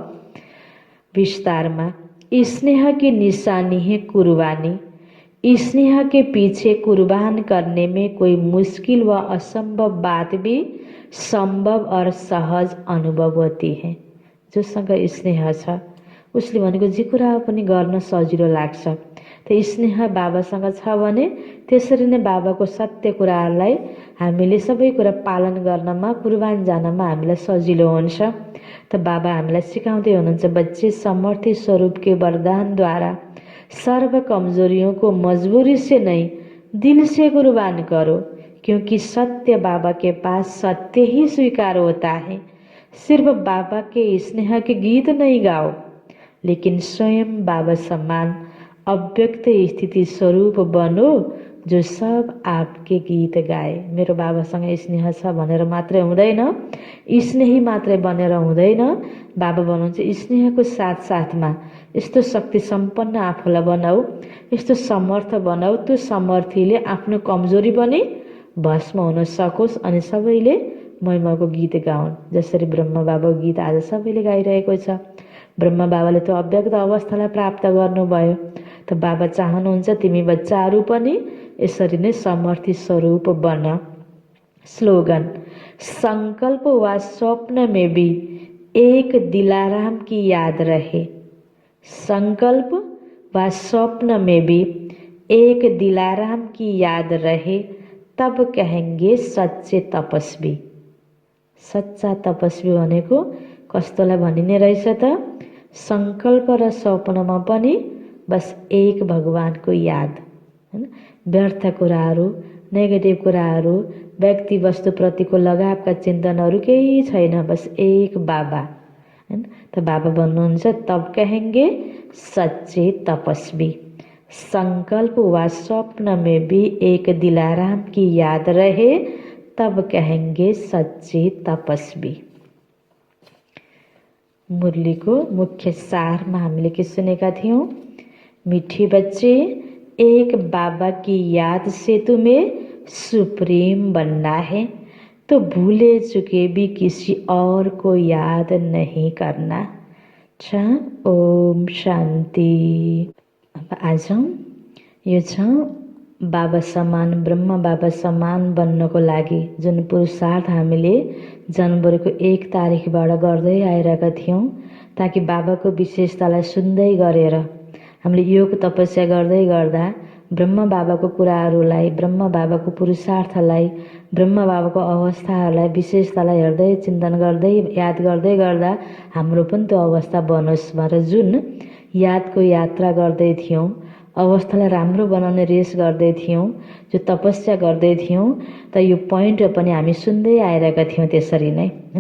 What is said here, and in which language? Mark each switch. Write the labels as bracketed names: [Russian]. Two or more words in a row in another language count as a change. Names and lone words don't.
[Hindi] विस्तार में स्नेह की निशानी है कुर्बानी। स्नेह के पीछे कुर्बान करने में कोई मुश्किल व असंभव बात भी संभव और सहज अनुभव होती है। [Nepali] जोसँग स्नेह छ उसले भनेको जे कुरा पनि गर्न सजिलो लाग्छ। त्यो स्नेह बाबासँग छ भने त्यसरी नै बाबाको सत्य कुराहरूलाई हामीले सबै कुरा पालन गर्नमा, कुर्बान जानमा हामीलाई सजिलो हुन्छ। त बाबा हामीलाई सिकाउँदै हुनुहुन्छ, [Hindi] बच्चे समर्थी स्वरूप के वरदान द्वारा सर्व कमजोरियों को मजबूरी से नहीं दिल से कुर्बान करो, क्योंकि सत्य बाबा के पास सत्य ही स्वीकार होता है। सिर्फ बाबा के स्नेह के गीत नहीं गाओ, लेकिन स्वयं बाबा समान अव्यक्त स्थिति स्वरूप बनो जो सब आपके गीत गाए। [Nepali] मेरो बाबासँग स्नेह छ भनेर मात्रै हुँदैन, स्नेही मात्रै बनेर हुँदैन। बाबा भन्नुहुन्छ स्नेहको साथसाथमा यस्तो शक्ति सम्पन्न आफूलाई बनाऊ, यस्तो समर्थ बनाऊ, त्यो समर्थीले आफ्नो कमजोरी पनि भस्म हुन सकोस् अनि सबैले महिमाको गीत गाउन्। जसरी ब्रह्म बाबाको गीत आज सबैले गाइरहेको छ। ब्रह्म बाबाले त्यो अव्यक्त अवस्थालाई प्राप्त गर्नुभयो। त बाबा चाहनुहुन्छ तिमी बच्चाहरू पनि यसरी नै समर्थी स्वरूप बन। [Hindi] स्लोगन, संकल्प व स्वप्न में भी एक दिलाराम की याद रहे। संकल्प व स्वप्न में भी एक दिलाराम की याद रहे, तब कहेंगे सच्चे तपस्वी। [Nepali] सच्चा तपस्वी भनेको कस्तोलाई भनिने रहेछ त, संकल्प र स्वप्नमा पनि बस एक भगवानको याद, हैन। व्यर्थ कुराहरू, नेगेटिभ कुराहरू, व्यक्ति वस्तुप्रतिको लगावका चिन्तनहरू केही छैन, बस एक बाबा। हैन। [Hindi] तो [Nepali] बाबा भन्नुहुन्छ [Hindi] तब कहेंगे सच्चे तपस्वी। संकल्प व स्वप्न में भी एक दिलाराम की याद रहे तब कहेंगे सच्चे तपस्वी। [Nepali] मुरली को मुख्य सारमा हामीले के सुनेका थियौं। [Hindi] मीठे बच्चे, एक बाबा की याद से तुम्हें सुप्रीम बनना है, तो भूले चुके भी किसी और को याद नहीं करना। अच्छा, ओम शान्ति। [Nepali] अब आज यो छ बाबा समान, ब्रह्म बाबा समान बन्नको लागि जुन पुरुषार्थ हामीले जनवरीको 1 तारिखबाट गर्दै आइरहेका थियौँ, ताकि बाबाको विशेषतालाई सुन्दै गरेर हामीले योग तपस्या गर्दै गर्दा ब्रह्म बाबाको कुराहरूलाई, ब्रह्म बाबाको पुरुषार्थलाई, ब्रह्म बाबाको अवस्थाहरूलाई, विशेषतालाई हेर्दै चिन्तन गर्दै याद गर्दै गर्दा हाम्रो पनि त्यो अवस्था बनोस् भनेर जुन यादको यात्रा गर्दै थियौँ, अवस्थालाई राम्रो बनाउने रेस गर्दै थियौँ, जो तपस्या गर्दै थियौँ, त यो पोइन्ट पनि हामी सुन्दै आइरहेका थियौँ त्यसरी नै हैन।